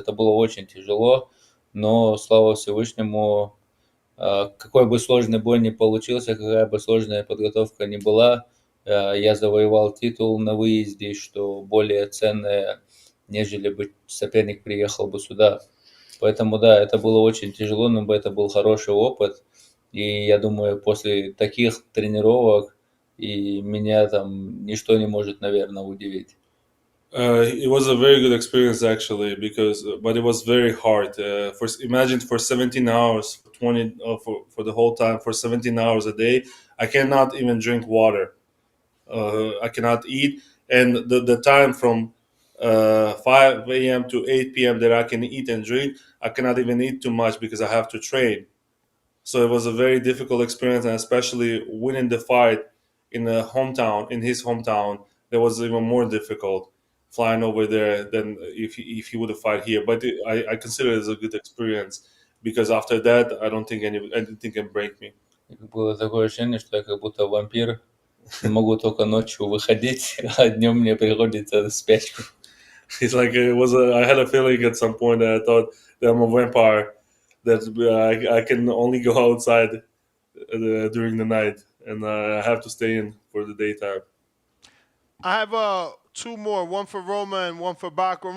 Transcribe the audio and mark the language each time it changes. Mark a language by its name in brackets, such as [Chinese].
[Russian] Это было очень тяжело, но слава Всевышнему, какой бы сложный бой ни получился, какая бы сложная подготовка ни была, я завоевал титул на выезде, что более ценное, нежели бы соперник приехал бы сюда. Поэтому, да, это было очень тяжело, но это был хороший опыт. И я думаю, после таких тренировок и меня там ничто не может, наверное, удивить. [English] It was a very good experience actually, but it was very hard. Imagine for 17 hours, for the whole time, for 17 hours a day, I cannot even drink water. I cannot eat, and the time from 5 a.m. to 8 p.m. that I can eat and drink, I cannot even eat too much because I have to train. So it was a very difficult experience, and especially winning the fight in his hometown, that was even more difficult. Flying over there than if he would have fought here, but I consider it as a good experience because after that, I don't think anything can break me. [Russian] Было такое ощущение, что я как будто вампир, могу только ночью выходить, а днем мне приходится спячку. [English] It's like I had a feeling at some point that I thought that I'm a vampire, that I can only go outside during the night, and I have to stay in for the daytime. I have two more, one for Roma and one for Bakhram.